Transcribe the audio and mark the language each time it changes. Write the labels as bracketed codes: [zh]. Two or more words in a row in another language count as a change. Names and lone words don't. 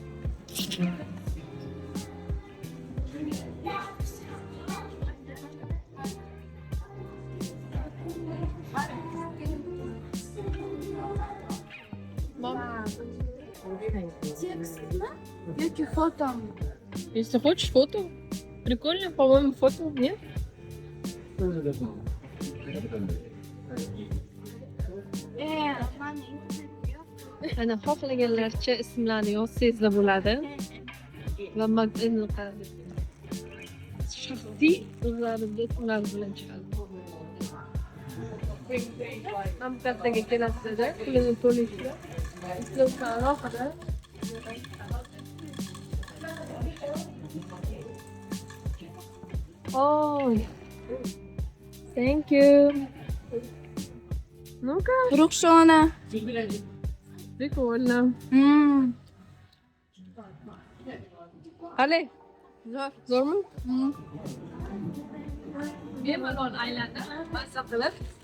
[ru] Текстно? [uz] Yoki fotomi? [ru] Если хочешь фото. Прикольно, по-моему, фото, нет? [uz] Mana Ana xohlaganlarcha ismlarni yozsangizda bo'ladi. Va magazinni qarab. Shaxsiy o'zlaringiz ismlar bilan chiqadi. Mamlakatga kelasizda, pulini to'laysiz. Ismlar alohida. [en] Oh, thank you. [ru] Ну-ка, Ruxshona. прикольно. [uz] Qale? Zo'rmi? Bemalol aylanib, mazza qilib.